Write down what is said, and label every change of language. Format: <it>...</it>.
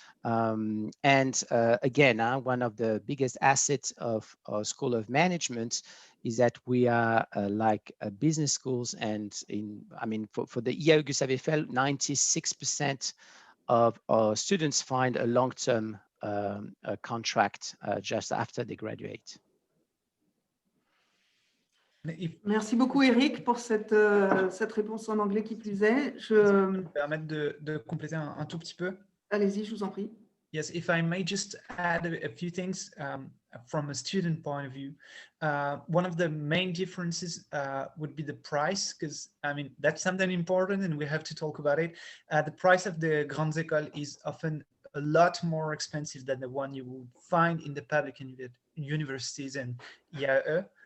<en>Again, one of the biggest assets of our School of Management is that we are like business schools, and for the IAE Gustave Eiffel, 96% of our students find a long-term contract just after they graduate.</en> <fr>Merci beaucoup, Eric, pour cette réponse en anglais qui plus est. Je vais me permettre de compléter un tout petit peu. Allez-y, je vous en prie.</fr> <en>Yes, if I may just add a few things from a student point of view. One of the main differences would be the price, because that's something important and we have to talk about it. The price of the Grandes Écoles is often a lot more expensive than the one you would find in the public universities and IAE.</en>